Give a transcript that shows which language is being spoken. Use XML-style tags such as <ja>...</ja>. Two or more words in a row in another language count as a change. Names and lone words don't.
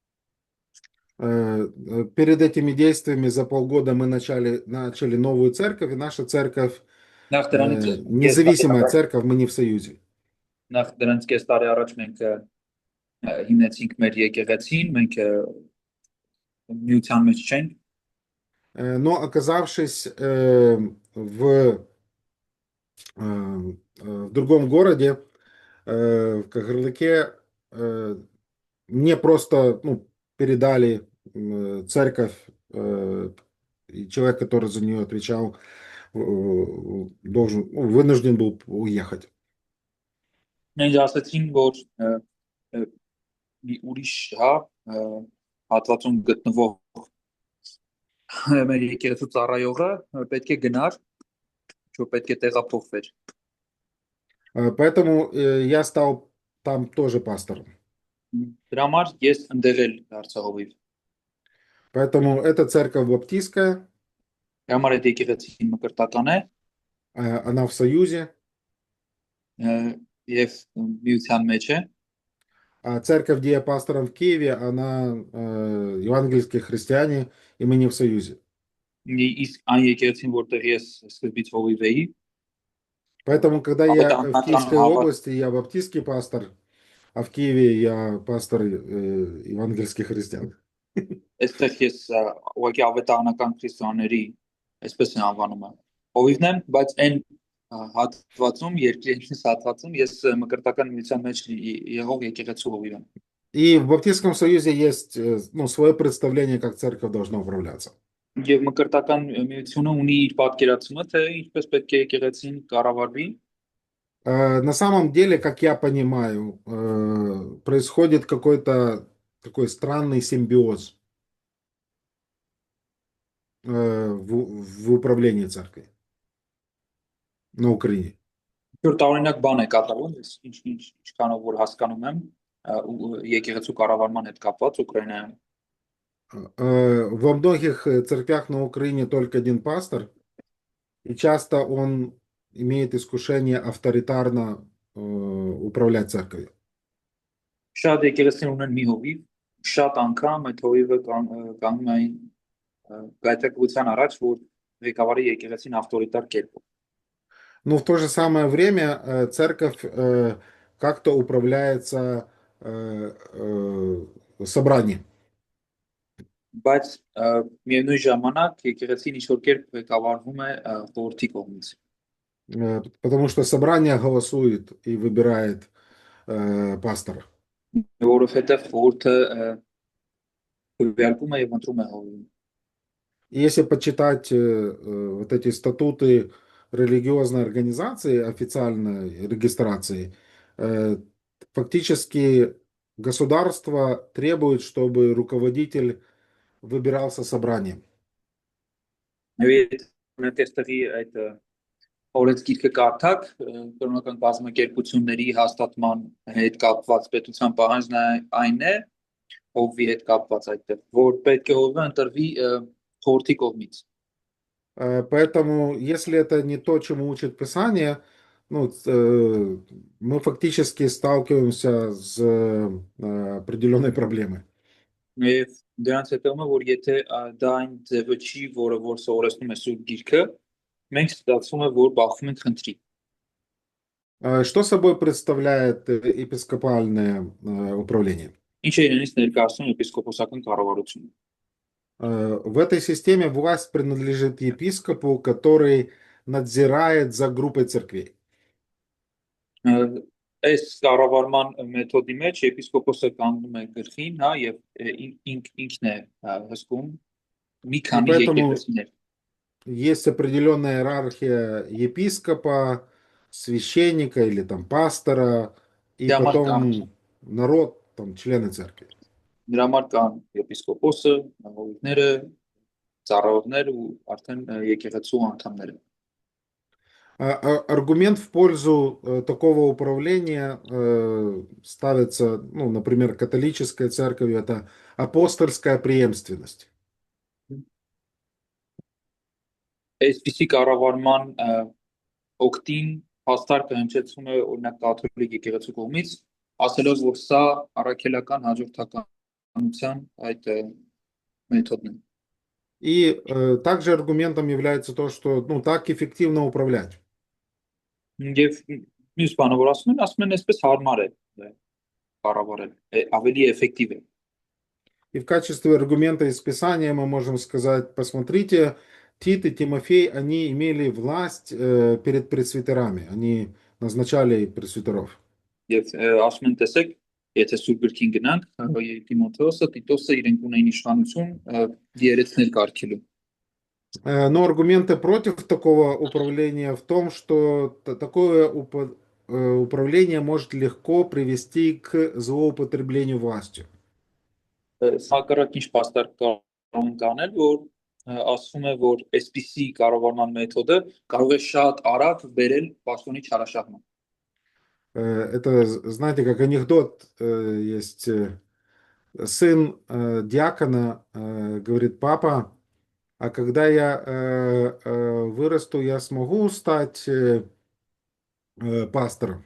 <ru>перед этими действиями за полгода мы начали новую церковь, и наша церковь</ru> <hy>նախ դրանից</hy> <ru>независимая церковь, мы не в союзе.</ru> <hy>նախ դրանից կես տարի առաջ մենք հիմնեցինք մեր եկեղեցին մենք միության մեջ չենք</hy> <ru>Но оказавшись в другом городе, в Кагарлыке, мне просто ну, передали церковь, и человек, который за нее отвечал, вынужден был уехать.</ru> <hy>Մենք ասացին որ մի ուրիշ հատվածում գտնվող մեր եկեղեցու ծառայողը պետք է գնար որ պետք է տեղափոխվեր</hy> <ru>Поэтому я стал там тоже пастором.</ru> <hy>դրա համար ես ընդեղել դարձահովիվ</hy> <ru>Поэтому эта церковь баптистская,</ru> <hy>դրա համար այդ եկեղեցին մկրտական է</hy> <ru>она в союзе,</ru> <hy>եւ միության մեջ է</hy> <ru>а церковь, где я пастором в Киеве, она евангельские христиане, и мы не в союзе.</ru> <hy>իսկ այն եկեղեցին որտեղ ես սկզբից հովիվ էի</hy> <ru>Поэтому, когда я в Киевской Ага. области, я баптистский пастор, а в Киеве я пастор евангельских христиан.</ru> <hy>այստեղ ես ուղղակի ավետարանական քրիստոնյաների այսպես են անվանում հովիվն եմ բայց այն հատվածում երկրի հատվածում ես մկրտական միության մեջ եղող եկեղեցու հովիվ եմ</hy> <ru>И в Баптистском союзе есть ну, свое представление, как церковь должна управляться.</ru> <hy>Եվ մկրտական միությունը ունի իր պատկերացումը, թե ինչպես պետք է եկեղեցին կառավարվի։</hy> <ru>На самом деле, как я понимаю, происходит какой-то такой странный симбиоз в управлении церковью на Украине.</ru> <hy>Որ տարօրինակ բան է կատարվում, ինչքանով որ հասկանում եմ, եկեղեցու կառավարման հետ կապված Ուկրաինայում։</hy> <ru>Во многих церквях на Украине только один пастор, и часто он имеет искушение авторитарно управлять церковью.</ru> <hy>Շատ եկեղեցին ունեն մի հովիվ, շատ անգամ այդ հովիվը կանգնում է գայթակղության առաջ, որ ղեկավարի եկեղեցին ավտորիտար կերպով։</hy> <ru>Но в то же самое время церковь как-то управляется собранием.</ru> <hy>Բայց միևնույն ժամանակ եկեղեցին ինչ որ կերպ ղեկավարվում է խորհրդի կողմից։</hy> <ru>Потому что собрание голосует и выбирает пастора.</ru> <hy>Որովհետև խորհուրդը քվեարկում է եւ ընտրում է հովիվին։</hy> <ru>Если почитать вот эти статуты религиозной организации, официальной регистрации, фактически государство требует, чтобы руководитель выбирался собранием.</ru> <hy>այդ օրենսգիրքը կարդաք, կրոնական բազմակերպությունների հաստատման հետ կապված պետության պահանջն այն է, հովվի հետ կապված այդտեղ, որ պետք է հովվը ընտրվի խորհրդի կողմից։</hy> <ru>Поэтому, если это не то, чему учит Писание, ну, мы фактически сталкиваемся с определенной проблемой.</ru> <hy>Եվ դրանց հետո որ եթե դա այն ձևը չի, որը որ սովորեցնում է Սուրբ Գիրքը, մենք ստացվում է որ բախվում ենք խնդրի։</hy> <ru>Что собой представляет епископальное управление?</ru> <hy>Ինչ է իրենից ներկայացնում եպիսկոպոսական կառավարությունը։</hy> <ru>В этой системе власть принадлежит епископу, который надзирает за группой церквей.</ru> <hy>Այս կառավարման մեթոդի մեջ եպիսկոպոսը կանգնում է գլխին, հա, եւ ինքն է հսկում մի քանի</hy> <ru>поэтому</ru> <hy>եկեղեցիներ։</hy> <ru>есть определенная иерархия епископа, священника или там пастора, и</ru> <hy>Դրա համար կան</hy> <ru>потом народ, там, члены церкви.</ru> <hy>Դրա համար կան եպիսկոպոսը, հովիվները, ծառայողներ ու արդեն եկեղեցու անդամները։</hy> <ru>Аргумент в пользу такого управления ставится, ну, например, католической церковью, это апостольская преемственность.</ru> <hy>Այսպիսի կառավարման օկտին հաստարկը հնչեցում է օրինակ կաթոլիկ եկեղեցու կողմից, ասելով որ սա առաքելական հաջորդականության այդ մեթոդն է։</hy> <ru>И также аргументом является то, что, ну, так эффективно управлять.</ru> <hy>Եվ մյուս բանը որ ասում են այսպես հարմար է կառավարել, ավելի էֆեկտիվ է։</hy> <ru>И в качестве аргумента из Писания мы можем сказать, посмотрите, Тит и Тимофей, они имели власть перед пресвитерами, они назначали пресвитеров.</ru> <hy>Եվ ասում են տեսեք, եթե Սուրբ Գրքին գնանք, Տիմոթեոսը, Տիտոսը իրենք ունեին իշխանություն դիերեցնել կարգելու։</hy> <ru>Но аргументы против такого управления в том, что такое управление может легко привести к злоупотреблению властью.</ru> <hy>Հակառակ ինչ պաստառ կարող են կանել, որ ասում է, որ այսպիսի կառավարման մեթոդը կարող է շատ արագ բերել պաշտոնի չարաշահման։</hy> <ru>Это, знаете, как анекдот есть. Сын диакона говорит: папа, а когда я вырасту, я смогу стать пастором?</ru>